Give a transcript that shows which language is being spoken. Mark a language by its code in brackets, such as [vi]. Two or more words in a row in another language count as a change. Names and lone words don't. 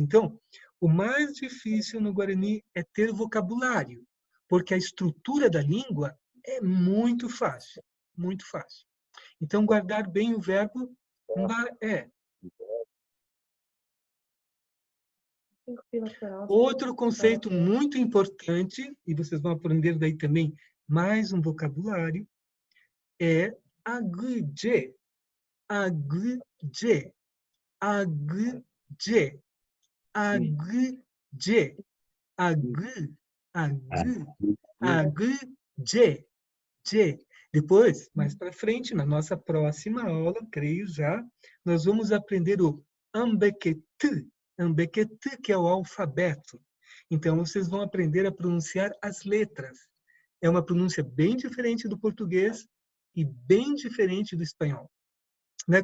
[pt] Então, o mais difícil no Guarani é ter vocabulário, porque a estrutura da língua é muito fácil, muito fácil. Então, guardar bem o verbo é. Outro conceito muito importante, e vocês vão aprender daí também mais um vocabulário, é agudje, agudje, agudje, agudje, agu, agu, agudje, je. Depois, mais para frente, na nossa próxima aula, creio já, nós vamos aprender o ambeketu, ambeketu, que é o alfabeto. Então, vocês vão aprender a pronunciar as letras. É uma pronúncia bem diferente do português e bem diferente do espanhol, né?